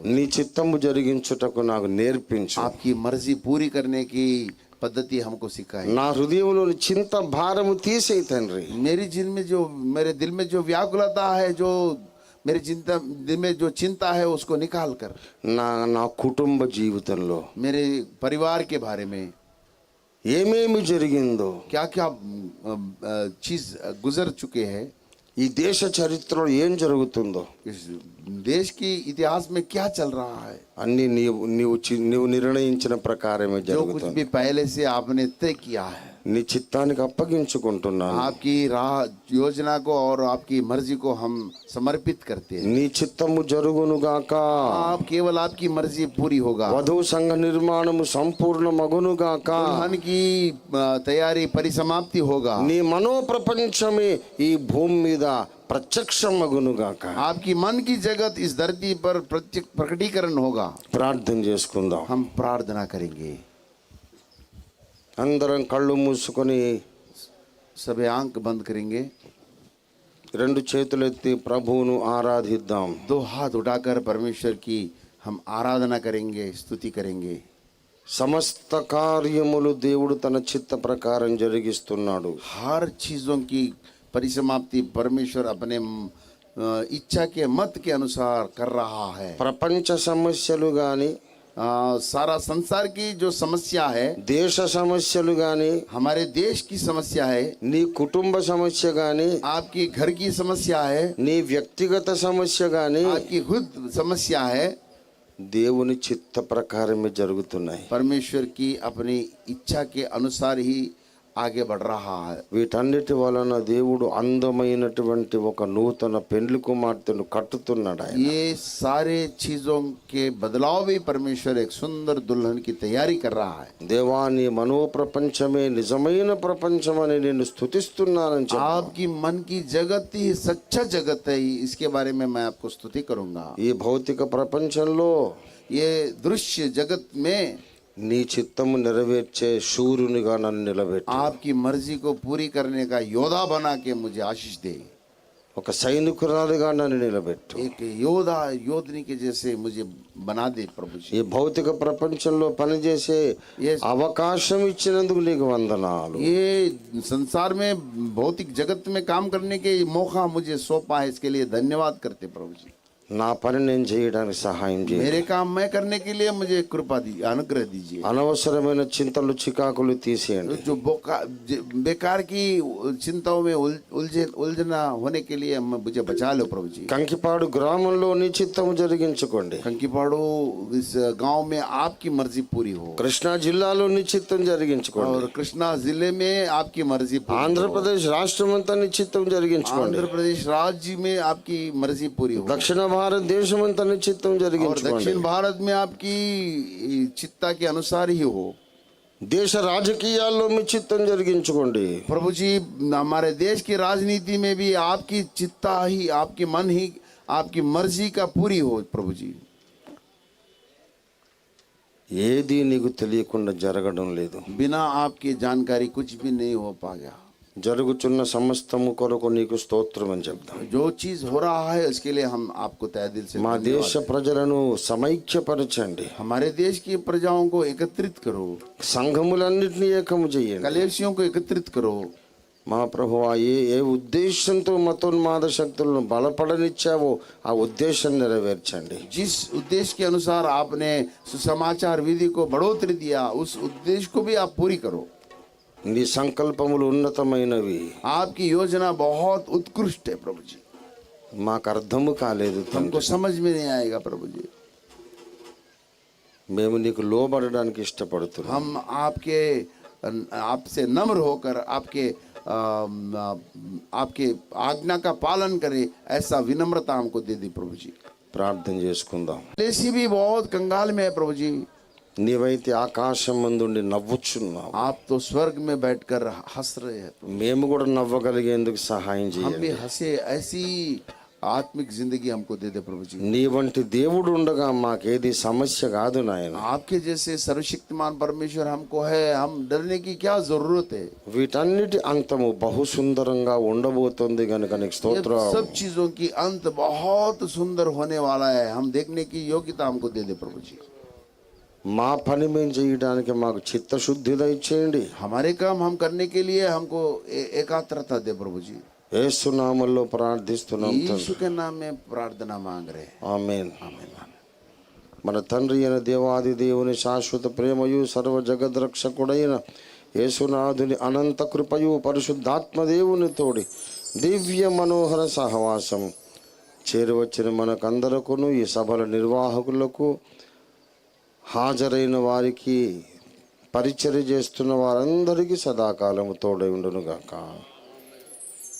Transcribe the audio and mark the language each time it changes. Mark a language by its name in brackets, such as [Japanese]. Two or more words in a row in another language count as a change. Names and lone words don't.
[Telugu] నీ చిత్తము జరిగించుటకు నాకు నేర్పించు. [Hindi] आपकी मर्जी पूरी करने की पद्धति हमको सिखाई। [Telugu] నా హృదయంలోని చింత భారము తీసేయి తండ్రి. [Hindi] मेरे दिल में जो व्याकुलता है, जो मेरे दिल में जो चिंता है उसको निकाल कर [Telugu] నా కుటుంబ జీవితంలో [Hindi] मेरे परिवार के बारे में [Telugu] ఏమేమి జరిగిందో, [Hindi] क्या क्या चीज गुजर चुके हैं, [Telugu] ఈ దేశ చరిత్రలో ఏం జరుగుతుందో [Hindi] इस देश की इतिहास में क्या चल रहा है, [Telugu] అన్ని నీవు నిర్ణయించిన ప్రకారమే [Hindi] जो कुछ [Telugu] జరుగుతుంది. [Hindi] भी पहले से आपने तय किया है [Telugu] నీ చిత్తానికి అప్పగించుకుంటున్నాను. [Hindi] आपकी राह योजना को और आपकी मर्जी को हम समर्पित करते हैं। [Telugu] నీ చిత్తము జరుగునుగాక. [Hindi] आप केवल आपकी मर्जी पूरी होगा। [Telugu] వధువు సంఘ నిర్మాణము సంపూర్ణ మగునుగాక. [Hindi] दुल्हन की तैयारी परिसमाप्ति होगा। [Telugu] నీ మనో ప్రపంచమే ఈ భూమి మీద ప్రత్యక్షం మగునుగాక. [Hindi] आपकी मन की जगत इस धरती पर प्रकटीकरण होगा। [Telugu] ప్రార్థన చేసుకుందాం. [Hindi] हम प्रार्थना करेंगे। [Telugu] అందరం కళ్ళు మూసుకొని [Hindi] सभी आंख बंद करेंगे, [Telugu] 2 చేతులెత్తి ప్రభువును ఆరాధిద్దాం. [Hindi] 2 हाथ उठाकर परमेश्वर की हम आराधना करेंगे, स्तुति करेंगे। [Telugu] సమస్త కార్యములు దేవుడు తన చిత్త ప్రకారం జరిగిస్తున్నాడు. [Hindi] हर चीजों की परिसमाप्ति परमेश्वर अपने इच्छा के मत के अनुसार कर रहा है। [Telugu] ప్రపంచ సమస్యలు గాని, [Hindi] सारा संसार की जो समस्या है, [Telugu] దేశ సమస్యలు గాని, [Hindi] हमारे देश की समस्या है, [Telugu] నీ కుటుంబ సమస్య గాని, [Hindi] आपकी घर की समस्या है, [Telugu] నీ వ్యక్తిగత సమస్య గాని [Hindi] आपकी खुद समस्या है, [Telugu] దేవుని చిత్త ప్రకారమే జరుగుతున్నాయి. [Hindi] परमेश्वर की अपनी इच्छा के अनुसार ही आगे बढ़ रहा है। [Telugu] వీటన్నిటి వలన దేవుడు అందమైనటువంటి ఒక నూతన పెండ్లి కుమార్తెను కట్టుతున్నాడు. ఆయన [Hindi] ये सारे चीजों के बदलाव भी परमेश्वर एक सुंदर दुल्हन की तैयारी कर रहा है। [Telugu] దేవా, నీ మనో ప్రపంచమే నిజమైన ప్రపంచమని నేను స్తుతిస్తున్నానని చెప్పు. [Hindi] आपकी मन की जगत ही सच्चा जगत है, इसके बारे में मैं आपको स्तुति करूंगा। [Telugu] ఈ భౌతిక ప్రపంచంలో [Hindi] ये दृश्य जगत में [Telugu] నీ చిత్తము నెరవేర్చే శూరునిగా నన్ను నిలబెట్టు. [Hindi] आपकी मर्जी को पूरी करने का योद्धा बना के मुझे आशीष दे। [Telugu] ఒక సైనికురాలిగా నన్ను నిలబెట్టు. [Hindi] एक योद्धनी के जैसे मुझे बना दे प्रभु जी। [Telugu] ఈ భౌతిక ప్రపంచంలో పనిచేసే అవకాశం ఇచ్చినందుకు నీకు వందనాలు. [Hindi] ये संसार में भौतिक जगत में काम करने के मौका मुझे सौंपा है, इसके लिए धन्यवाद करते प्रभु जी। [Telugu] నా పని నేను చేయడానికి సహాయం చేయి. [Hindi] मेरे काम मैं करने के लिए मुझे कृपा दीजिए, अनुग्रह दीजिए। [Telugu] అనవసరమైన చింతలు చికాకులు తీసేయండి. [Hindi] जो बेकार की चिंताओं में उलझना होने के लिए मुझे बचा लो प्रभु जी। [Telugu] కంకిపాడు గ్రామంలో నీ చిత్తము జరిగించుకోండి. [Hindi] कंकीपाड़ो इस गांव में आपकी मर्जी पूरी हो, [Telugu] కృష్ణా జిల్లాలో నీ చిత్తం జరిగించుకోండి. [Hindi] और कृष्णा जिले में आपकी मर्जी पूरी हो, [Telugu] ఆంధ్రప్రదేశ్ రాష్ట్రమంతా నీ చిత్తం జరిగించుకోండి. [Hindi] आंध्र प्रदेश राज्य में आपकी मर्जी पूरी हो, [Telugu] దక్షిణ భారతదేశమంతా నీ చిత్తం [Hindi] और [Telugu] జరిగించుకోండి. [Hindi] दक्षिण भारत में आपकी चित्ता के अनुसार ही हो। [Telugu] దేశ రాజకీయాల్లో మీ చిత్తం జరిగించుకోండి. [Hindi] प्रभु जी, हमारे देश की राजनीति में भी आपकी चित्ता ही, आपकी मन ही, आपकी मर्जी का पूरी हो प्रभु जी। [Telugu] ఏది నీకు తెలియకుండా జరగడం లేదు. [Hindi] बिना आपकी जानकारी कुछ भी नहीं हो पाएगा। [Telugu] జరుగుచున్న సమస్తము కొరకు నీకు స్తోత్రం అని చెప్తాం. [Hindi] जो चीज हो रहा है उसके लिए हम आपको तहे दिल से [Telugu] మా [Hindi] धन्यवाद [Telugu] దేశ ప్రజలను సమైక్యపరచండి. [Hindi] हमारे देश की प्रजाओं को एकत्रित करो, [Telugu] సంఘములన్నిటినీ ఏకము చేయండి. [Hindi] कलेसियों को एकत्रित करो। [Telugu] మా ప్రభువా, ఏ ఉద్దేశంతో మతోన్మాద శక్తులను బలపడనిచ్చావో ఆ ఉద్దేశం నెరవేర్చండి. [Hindi] जिस उद्देश्य के अनुसार आपने सुसमाचार विधि को बढ़ोतरी दिया, उस उद्देश्य को भी आप पूरी करो। [Telugu] నీ సంకల్పములు ఉన్నతమైనవి, [Hindi] आपकी योजना बहुत उत्कृष्ट है प्रभु जी, [Telugu] మాకు అర్థము కాలేదు [Hindi] हमको [Telugu] తండ్రి. [Hindi] समझ में नहीं आएगा प्रभु जी। [Telugu] మేము నీకు లోబడడానికి ఇష్టపడుతున్నాం. [Hindi] हम आपसे नम्र होकर आपके आज्ञा का पालन करें, ऐसा विनम्रता हमको दे दी प्रभु जी। [Telugu] ప్రార్థన చేసుకుందాం. [Hindi] लेसी भी बहुत कंगाल में है प्रभु जी। [Telugu] నీవైతే ఆకాశం మందుండి నవ్వుచున్నావు, [Hindi] आप तो स्वर्ग में बैठकर हंस रहे हैं प्रभु। [Telugu] మేము కూడా నవ్వగలిగేందుకు సహాయం [Hindi] हम [Telugu] చేయండి. [Hindi] भी हंसे, ऐसी आत्मिक जिंदगी हमको दे दे प्रभु जी। [Telugu] నీ వంటి దేవుడు ఉండగా మాకేది సమస్య కాదు నాయన. [Hindi] आपके जैसे सर्वशक्तिमान परमेश्वर हमको है, हम डरने की क्या जरूरत है। [Telugu] వీటన్నిటి అంతము బహు సుందరంగా ఉండబోతుంది గనుక నీకు [Hindi] ये [Telugu] స్తోత్రం. [Hindi] सब चीजों की अंत बहुत सुंदर होने वाला है, हम देखने की योग्यता हमको दे दे प्रभु जी। [Telugu] మా పని మేము చేయడానికి మాకు చిత్తశుద్ధి దయచేయండి. [Hindi] हमारे काम हम करने के लिए हमको एकाग्रता दे प्रभु जी। [Telugu] యేసు నామములో ప్రార్థిస్తున్నాం [Hindi] यीशु [Telugu] తండ్రి. [Hindi] के नाम में प्रार्थना मांग रहे हैं। [Telugu] ఆమేన్. మన తండ్రి అయిన దేవాది దేవుని శాశ్వత ప్రేమయు సర్వ జగద్రక్షకుడైన యేసునాథుని అనంత కృపయు పరిశుద్ధాత్మ దేవుని తోడి దివ్య మనోహర సహవాసం చేరువచ్చిన మనకందరకును, ఈ సభల నిర్వాహకులకు, హాజరైన వారికి, పరిచర్య చేస్తున్న వారందరికీ సదాకాలము తోడై ఉండును గాక.